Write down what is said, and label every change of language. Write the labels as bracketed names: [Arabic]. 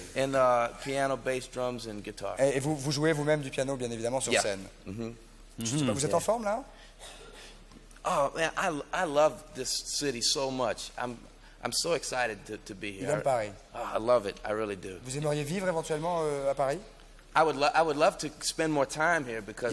[English] And piano, bass, drums, and guitar. [French] Et vous jouez vous-même du piano, bien évidemment, sur [English] Yeah. [French] scène. Je sais pas, vous êtes en forme, là? [English] Oh man, I love this city so much. I'm so excited to be [French] Il [English] here. [French] aime Paris. [English] Oh, I love it. I really do. [French] Vous aimeriez vivre éventuellement à Paris? [English] I would love to spend more time here because